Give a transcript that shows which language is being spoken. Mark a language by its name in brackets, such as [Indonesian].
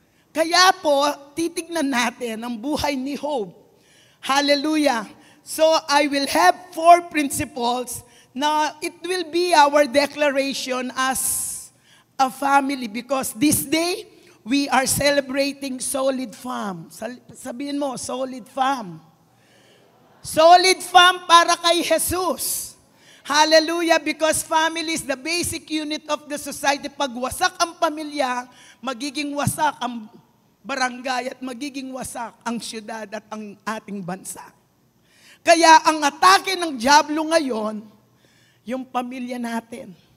[Filipino] Kaya po, titignan natin ang buhay ni Job. Hallelujah. [English] So, I will have 4 principles na it will be our declaration as a family because this day, we are celebrating Solid Fam. [Filipino] Sabihin mo, Solid Fam. Solid Fam para kay Jesus. [English] Hallelujah, because family is the basic unit of the society. [Filipino] Pag wasak ang pamilya, magiging wasak ang barangay at magiging wasak ang syudad at ang ating bansa. Kaya ang atake ng dyablo ngayon, yung pamilya natin.